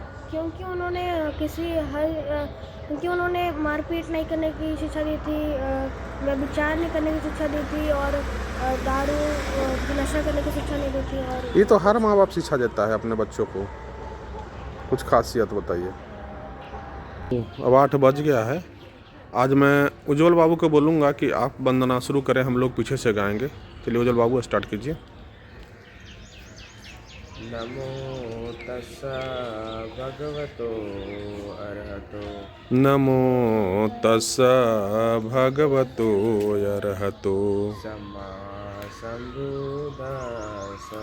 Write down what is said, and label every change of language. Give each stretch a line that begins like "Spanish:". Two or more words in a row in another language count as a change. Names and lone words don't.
Hindi: क्योंकि उन्होंने मारपीट नहीं करने की शिक्षा दी थी, व्यभिचार नहीं करने की शिक्षा दी थी और दारू नशा करने की शिक्षा नहीं दी थी। और ये तो हर माँ बाप शिक्षा देता है अपने बच्चों को। कुछ खासियत बताइए। अब 8 बज गया है। आज मैं उज्जवल बाबू को बोलूँगा कि आप वंदना शुरू करें, हम लोग पीछे से गाएंगे। चलिए उज्जवल बाबू, स्टार्ट कीजिए।
Pali: नमो तस्सा भगवतो अरहतो नमो तस्सा भगवतो अरहतो सम्मा सम्बुद्धास्सा।